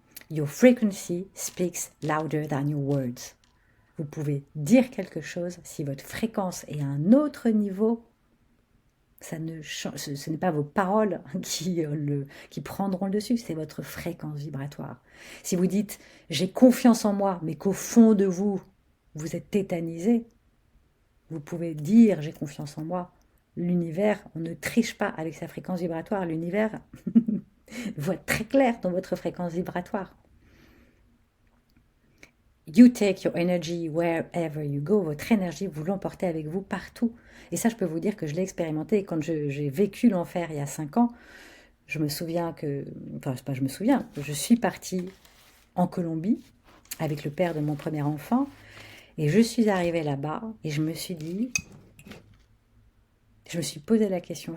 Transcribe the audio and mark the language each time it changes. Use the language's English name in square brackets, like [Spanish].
[English] Your frequency speaks louder than your words. [French] Vous pouvez dire quelque chose, si votre fréquence est à un autre niveau, ce n'est pas vos paroles qui prendront le dessus, c'est votre fréquence vibratoire. Si vous dites « j'ai confiance en moi », mais qu'au fond de vous, vous êtes tétanisé, vous pouvez dire « j'ai confiance en moi ». L'univers, on ne triche pas avec sa fréquence vibratoire, l'univers voit très clair dans votre fréquence vibratoire. [English] You take your energy wherever you go. [French] Votre énergie, vous l'emportez avec vous partout. Et ça, je peux vous dire que je l'ai expérimenté. Et quand j'ai vécu l'enfer il y a 5 ans, je me souviens que... Enfin, pas je me souviens. Je suis partie en Colombie avec le père de mon premier enfant. Et je suis arrivée là-bas et je me suis dit... Je me suis posé la question.